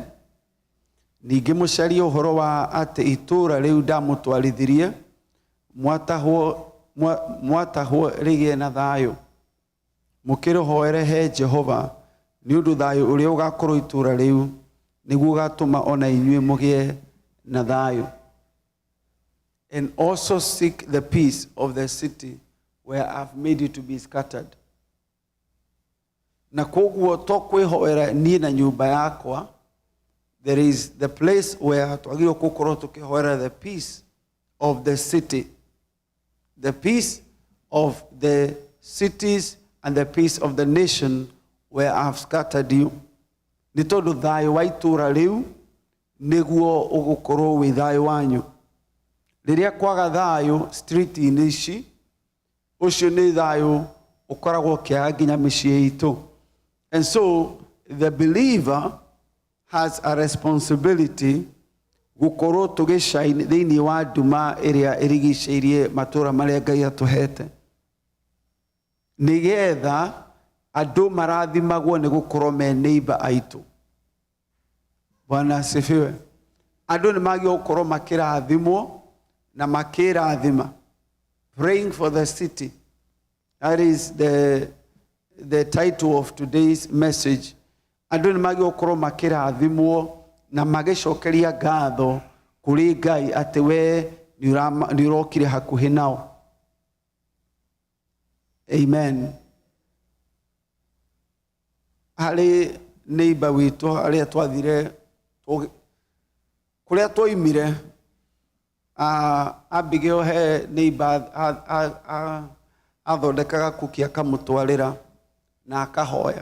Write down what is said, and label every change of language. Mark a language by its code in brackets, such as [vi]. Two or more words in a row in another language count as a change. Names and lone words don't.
[ki] Ningĩ mũcarie ũhoro wa atĩ itũũra rĩu ndamũtwarithirie mwatahwo rĩgĩe na thayũ. Mũkĩrĩhoere he Jehova nĩ ũndũ thayũ ũrĩa ũgakorwo itũũra rĩu nĩguo ũgatũma ona inyuĩ mũgĩe na thayũ. [en] And also seek the peace of the city where I've made you to be scattered. [ki] Na koguo tokwĩhoera niĩ na nyũmba yakwa, [en] there is the place where [ki] twagĩrĩirwo gũkorwo tũkĩhoera [en] the peace of the city. The peace of the cities and the peace of the nation where I've scattered you. [ki] Nĩ tondũ thayũ wa itũũra rĩu nĩguo ũgũkorwo wĩ thayũ wanyu. Rĩrĩa kwaga thayũ street-inĩ ici, ũcio nĩ thayũ ũkoragwo ũkĩaga nginya mĩciĩ itũ. [en] And so the believer has a responsibility [ki] gũkorwo tũgĩshine thĩinĩ wa nduma ĩrĩa ĩrigicĩirie matũũra marĩa Ngai atũhete, nĩgetha andũ marathimagwo nĩ gũkorwo me neighbor aitũ. [sw] Bwana asifiwe. [ki] Andũ nĩ magĩrĩirwo gũkorwo makĩrathimwo na makĩrathima. [en] Praying for the city. That is the title of today's message. [ki] Andũ nĩ magĩrĩirwo gũkorwo makĩrathimwo na magĩcokeria ngatho kũrĩ Ngai atĩ we nĩ ũrokire hakuhĩ nao. Amen. Harĩ neighbor witũ arĩa twathire kũrĩa twoimire, Abigail he neighbor athondekaga kuki akamũtwarĩra na akahoya.